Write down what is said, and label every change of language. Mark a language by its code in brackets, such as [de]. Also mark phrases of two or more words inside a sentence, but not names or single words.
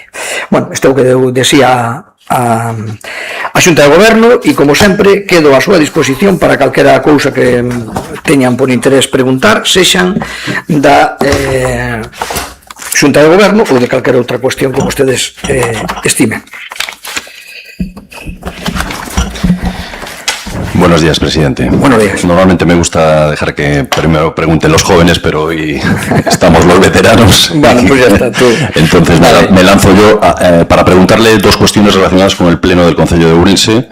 [gl] Bueno, isto é o que eu decía a Xunta de Goberno, e como sempre quedo a súa disposición para calquera cousa que teñan por interés preguntar, sexan da Xunta de Goberno ou de calquera outra cuestión que vostedes estimen. [es] Buenos días, presidente. Buenos días. Normalmente me gusta dejar que primero pregunten los jóvenes, pero hoy estamos los veteranos. Bueno, pues ya está, tú. Entonces me lanzo yo para preguntarle dos cuestiones relacionadas con el Pleno del Concello de Ourense.